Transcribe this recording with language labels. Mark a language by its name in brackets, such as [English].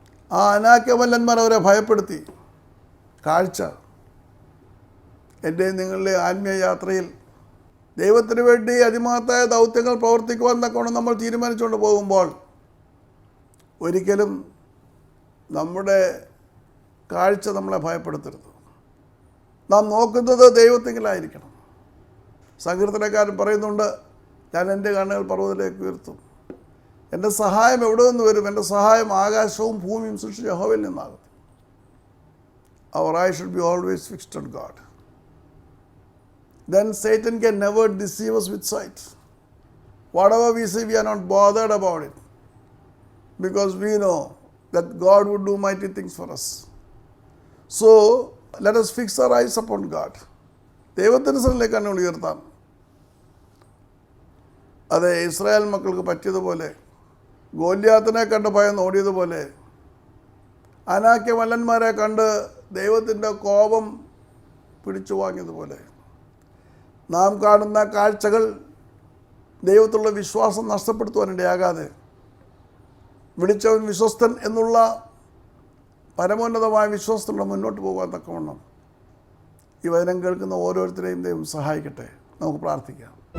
[Malayalam] ആ അനാക്യമല്ലന്മാർ അവരെ ഭയപ്പെടുത്തി. കാഴ്ച എൻ്റെയും നിങ്ങളുടെ ആത്മീയ യാത്രയിൽ ദൈവത്തിന് വേണ്ടി അതിമഹത്തായ ദൗത്യങ്ങൾ പ്രവർത്തിക്കുവാൻ തക്കവണ്ണം നമ്മൾ തീരുമാനിച്ചുകൊണ്ട് പോകുമ്പോൾ ഒരിക്കലും നമ്മുടെ കാഴ്ച നമ്മളെ ഭയപ്പെടുത്തരുത്. നാം നോക്കുന്നത് ദൈവത്തിങ്കിലായിരിക്കണം. സങ്കീർത്തനക്കാരൻ പറയുന്നുണ്ട്, ഞാൻ എൻ്റെ കണ്ണുകൾ പർവ്വതത്തിലേക്ക് ഉയർത്തും. എൻ്റെ സഹായം എവിടെ നിന്ന് വരും? എൻ്റെ സഹായം ആകാശവും ഭൂമിയും സൃഷ്ടിച്ച യഹോവയിൽ നിന്നാകും. [English] Our eyes should be always fixed on God. Then Satan can never deceive us with sight. Whatever we see, we are not bothered about it, because we know that God would do mighty things for us. So, let us fix our eyes upon God. [Malayalam] ദൈവത്തിൻ്റെ സന്നിധിയിലേക്ക് കണ്ണുകൾ ഉയർത്താം. അതെ, Israel മക്കൾക്ക് പറ്റിയതുപോലെ, ഗോല്യാത്തിനെ കണ്ട് ഭയന്ന് ഓടിയതുപോലെ, അനാക്യമല്ലന്മാരെ കണ്ട് ദൈവത്തിൻ്റെ കോപം പിടിച്ചു വാങ്ങിയതുപോലെ, നാം കാണുന്ന കാഴ്ചകൾ ദൈവത്തിലുള്ള വിശ്വാസം നഷ്ടപ്പെടുത്തുവാനിടയാകാതെ വിളിച്ചവൻ വിശ്വസ്തൻ എന്നുള്ള പരമോന്നതമായ വിശ്വാസത്തോടെ മുന്നോട്ട് പോകാൻ തക്കവണ്ണം ഈ വചനം കേൾക്കുന്ന ഓരോരുത്തരെയും ദൈവം സഹായിക്കട്ടെ. നമുക്ക് പ്രാർത്ഥിക്കാം.